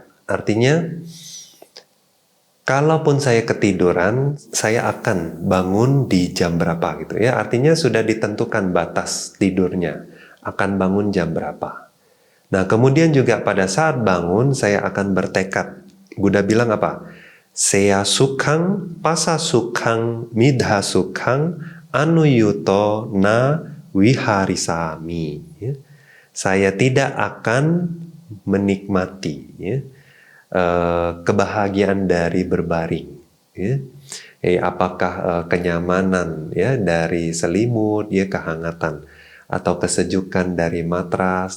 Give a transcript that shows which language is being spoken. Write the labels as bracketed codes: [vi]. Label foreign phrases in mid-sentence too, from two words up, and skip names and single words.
[id] Artinya, kalaupun saya ketiduran, saya akan bangun di jam berapa gitu ya. Artinya sudah ditentukan batas tidurnya, akan bangun jam berapa. Nah, kemudian juga pada saat bangun saya akan bertekad. Buddha bilang apa? [pi] Seya sukhang, pasa sukhang, midha sukhang, anuyuto na wiharisami. [id] Ya. Saya tidak akan menikmati ya, kebahagiaan dari berbaring ya. Apakah kenyamanan ya dari selimut ya, kehangatan atau kesejukan dari matras.